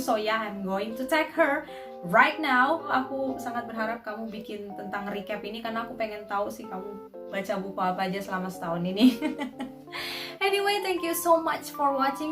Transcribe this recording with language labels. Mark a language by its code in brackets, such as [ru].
[en] So yeah, I'm going to tag her right now. [id] Aku sangat berharap kamu bikin tentang recap ini karena aku pengen tahu sih kamu baca buku apa aja selama setahun ini. [en] Anyway, thank you so much for watching.